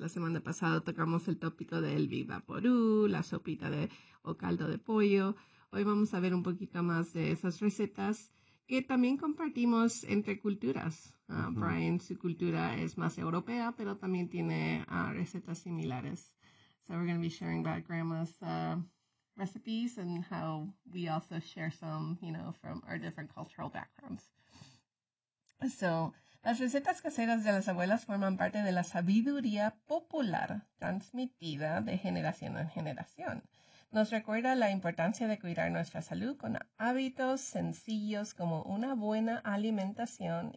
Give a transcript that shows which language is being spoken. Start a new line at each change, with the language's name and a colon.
Spanish: La semana pasada tocamos el tópico del vivaporú, la sopita o caldo de pollo. Hoy vamos a ver un poquito más de esas recetas que también compartimos entre culturas. Brian, su cultura es más europea, pero también tiene recetas similares.
English: So we're going to be sharing about grandma's recipes and how we also share some, you know, from our different cultural backgrounds.
Spanish: So, las recetas caseras de las abuelas forman parte de la sabiduría popular transmitida de generación en generación. Nos recuerda la importancia de cuidar nuestra salud con hábitos sencillos como una buena alimentación.